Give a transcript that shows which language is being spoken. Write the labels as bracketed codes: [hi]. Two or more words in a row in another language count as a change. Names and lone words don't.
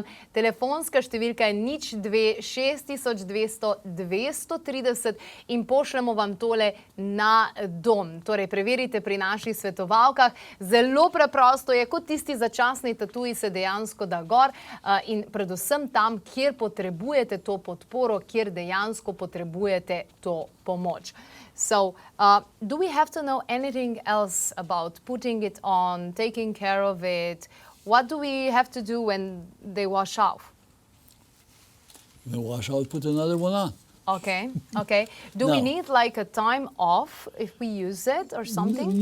[sl] Telefonska številka je 02 6200 230 in pošljemo vam tole na dom. Torej, preverite pri naših svetovalkah. Zelo preprosto je, kot tisti začasni tatuji se dejansko da gor in predvsem tam, kjer potrebujete to podporo, kjer dejansko potrebujete to pomoč. [en] So, do we have to know anything else about putting it on, taking care of it? What do we have to do when they wash off? They wash out, put another one on. Okay, okay. Do we need like a time off if we use it or something?